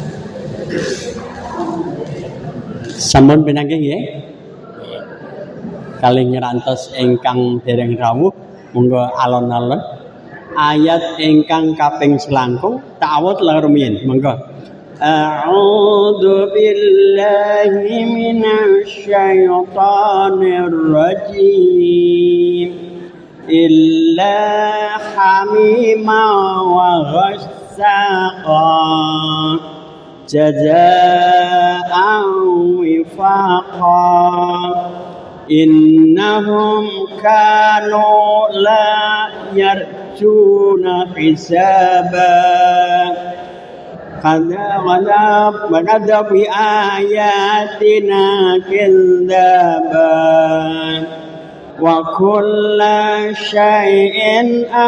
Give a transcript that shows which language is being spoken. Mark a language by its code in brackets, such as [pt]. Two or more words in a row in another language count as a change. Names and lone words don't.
[jv] Sampun pinanggih nggih. kalih ngerantos ingkang dereng rawuh monggo alon-alon ayat ingkang kaping selangkung ta'awudz la rumiyin monggo [ar] أعوذ بالله من الشيطان الرجيم إلا حميما وغساقا جزاء وفاقا إنهم كانوا لا يرجون حسابا كذا بآياتنا كذابا وكل شيء